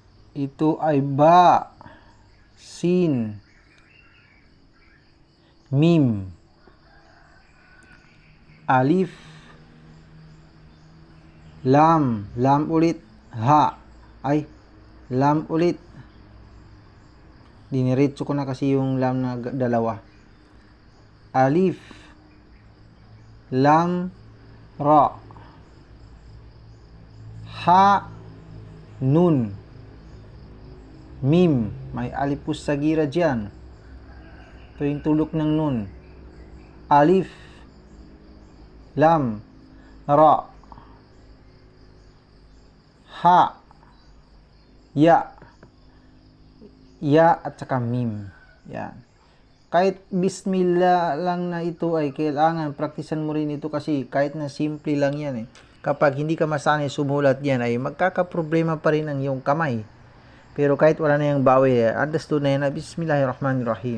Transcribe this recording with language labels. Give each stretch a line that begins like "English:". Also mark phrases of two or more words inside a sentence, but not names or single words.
Filipino: Ito ay ba, sin, mim, alif, lam, lam ulit, ha, ay, lam ulit. Diniretso ko na kasi yung lam na dalawa. Alif, lam, ra, ha, nun, mim, may
Arabic: ألف صغيرة
Filipino: dyan. Ito yung tulok ng nun. Alif, lam, ra, ha, ya, at saka mim. Yan. Kahit bismillah lang na ito ay kailangan praktisan mo rin ito kasi kahit na simple lang yan kapag hindi ka masanay sumulat yan ay magkakaproblema pa rin ang iyong kamay. Pero kahit wala na yung bawi, understood na yan na Bismillahirrahmanirrahim.